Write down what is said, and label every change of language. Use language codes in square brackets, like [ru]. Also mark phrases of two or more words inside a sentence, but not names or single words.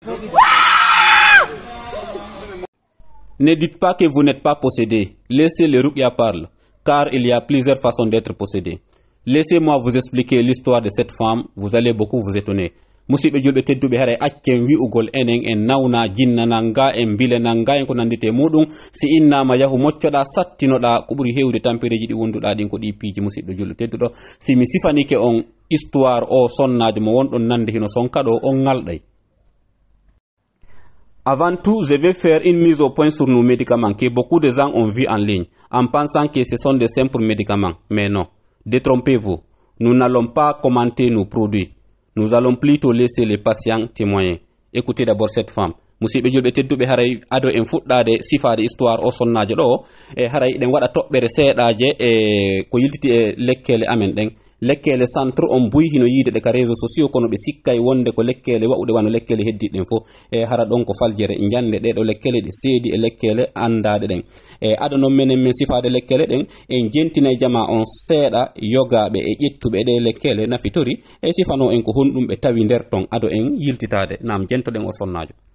[fr] Ne dites pas que vous n'êtes pas possédé. Laissez les Ruqya parler, car il y a plusieurs façons d'être possédé. Laissez-moi vous expliquer l'histoire de cette femme, vous allez beaucoup vous étonner. [ff] Musidɓe julɓe tedduɓe haray accen wi'ugol enen en nawna jinna nanga en bile nanga en ko nandite muɗum si innama yahu moccoɗa sattinoɗa ko ɓuri hewde tampereji ɗi wonduɗa ɗin ko ɗi piiji musidɗo julɗo tedduɗo si mi sifanike on histoire o sonnajo mo wonɗon nande hino sonka ɗo on ngalɗay. [fr] Avant tout, je vais faire une mise au point sur nos médicaments que beaucoup de gens ont vu en ligne en pensant que ce sont des simples médicaments. Mais non, détrompez-vous. Nous n'allons pas commenter nos produits. Nous allons plutôt laisser les patients témoigner. Écoutez d'abord cette femme. [ff] Musidɓe julɓe tedduɓe haray ado en fuɗɗade sifade histoire o sonnajo ɗo e haray ɗen waɗa toɓɓere seeɗaje e ko yiltiti e lekkele amen ɗen. Lekkele centre on buy hino yiide ɗe ka [fr] réseaux sociaux [ff] kono ɓe sikkay wonde ko lekkele wa'uɗe wano lekkele heddiɗen fof e hara ɗon ko faljere jande ɗeɗo lekkele ɗe seedi e lekkele andade ɗen e aɗa noon menen min sifade lekkele ɗen en jentina e jama on seeɗa yogaɓe e ƴettuɓe ɗe lekkele nafitori e sifano en ko honɗum ɓe tawi nder ton ado en yiltitade nam jentoɗen o sonnajo.